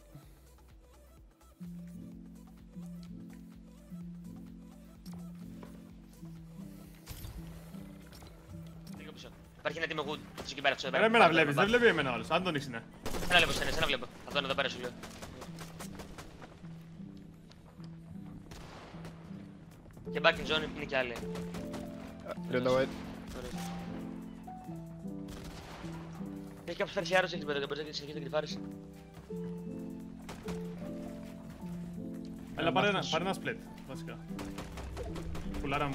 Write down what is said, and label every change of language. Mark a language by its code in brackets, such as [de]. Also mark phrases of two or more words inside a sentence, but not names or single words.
[el] Λίγο πίσω. Υπάρχει ένα team με wood. Αυτός εκεί πέρα, αυτός εδώ Ρε πέρα. εμένα βλέπεις, δεν βλέπει εμένα όλος. Άντωνης είναι. Ένα βλέπω, ένα βλέπω. Αυτό είναι εδώ πέρα σου λέω. Και [en] back in zone [el] είναι και άλλοι. 30 white. Ωραία. Έχει κάποιος φέρει άρρωση εκεί πέρα, δεν μπορείς να συνεχίσεις να κρυφάρεις. Έλα πάρε ένα split, βασικά. Πουλάραμε.